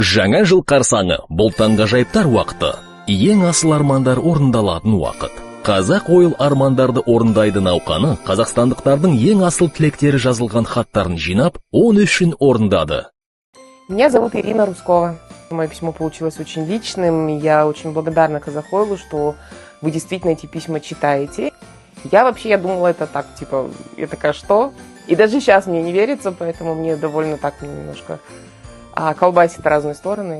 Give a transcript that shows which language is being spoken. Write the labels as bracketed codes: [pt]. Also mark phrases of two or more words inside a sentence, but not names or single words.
[kk] Жаңа жыл қарсаңы, бұл таңғажайыптар уақыты. Ең асыл армандар орындалатын уақыт. Қазақ Ойл армандарды орындайды науқаны қазақстандықтардың ең асыл тілектері жазылған хаттарын жинап, 13 үшін орындады. [ru] Меня зовут Ирина Рускова. Мое письмо получилось очень личным. Я очень благодарна Казахойлу, что вы действительно эти письма читаете. Я думала, это так, типа, я такая, что? И даже сейчас мне не верится, поэтому мне довольно так немножко колбасит в разные стороны.